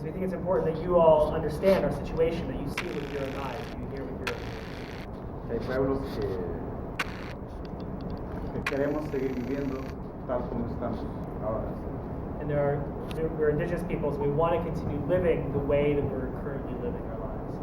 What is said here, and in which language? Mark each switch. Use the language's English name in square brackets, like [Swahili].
[English] We think it's important that you all understand our situation, that you see with your own eyes, you hear with your own ears. [Spanish] Hay pueblos que queremos seguir viviendo tal como estamos ahora. [English] And we're indigenous peoples, we want to continue living the way that we're currently living our lives.